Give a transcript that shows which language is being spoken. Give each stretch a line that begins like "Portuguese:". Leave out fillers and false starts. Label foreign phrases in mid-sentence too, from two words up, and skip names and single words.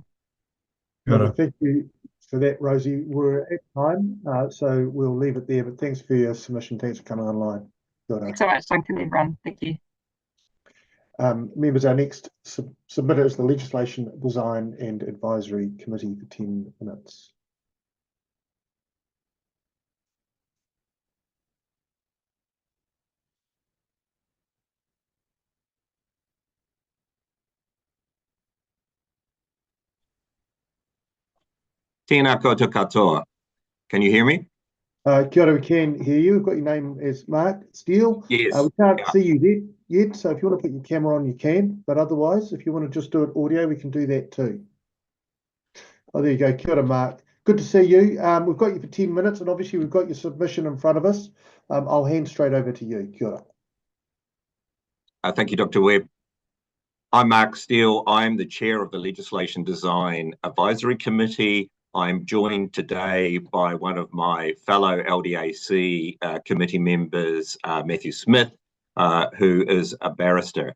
English: Thank you for that, Rosie. We're at time, so we'll leave it there, but thanks for your submission. Thanks for coming online. Thanks so much, Duncan, everyone. Thank you. Members, our next submitter is the Legislation Design and Advisory Committee for 10 minutes.
Māori: Tēnā koutou katoa.
English: Can you hear me?
Māori: Kia ora,
English: we can hear you. We've got your name as Mark Steele. Yes. We can't see you yet, so if you want to put your camera on, you can. But otherwise, if you want to just do it audio, we can do that too. Oh, there you go.
Māori: Kia ora,
English: Mark. Good to see you. We've got you for 10 minutes, and obviously we've got your submission in front of us. I'll hand straight over to you.
Māori: Kia ora.
English: Thank you, Dr. Webb. I'm Mark Steele. I'm the chair of the Legislation Design Advisory Committee. I'm joined today by one of my fellow LDAC committee members, Matthew Smith, who is a barrister.